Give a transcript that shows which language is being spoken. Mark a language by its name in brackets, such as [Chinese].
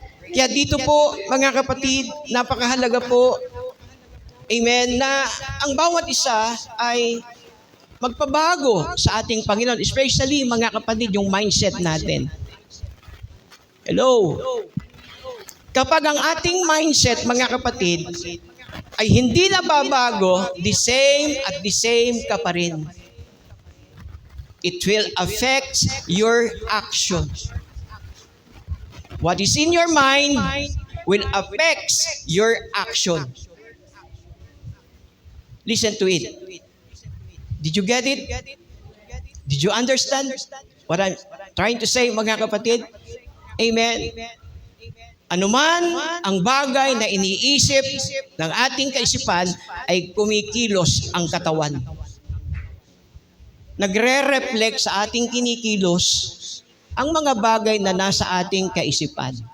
[Filipino] Kaya dito po, mga kapatid, napakahalaga po, amen, na ang bawat isa ay magpabago sa ating Panginoon. Especially, mga kapatid, yung mindset natin. Hello. Kapag ang ating mindset, mga kapatid, ay hindi nababago, [English] the same [Filipino] ka pa rin. [English] It will affect your action. What is in your mind will affect your action. Listen to it. Did you get it? Did you understand what I'm trying to say, [Filipino] mga kapatid? [English] Amen. [Filipino] Anuman ang bagay na iniisip ng ating kaisipan ay kumikilos ang katawan. Nagre-reflect sa ating kinikilos ang mga bagay na nasa ating kaisipan.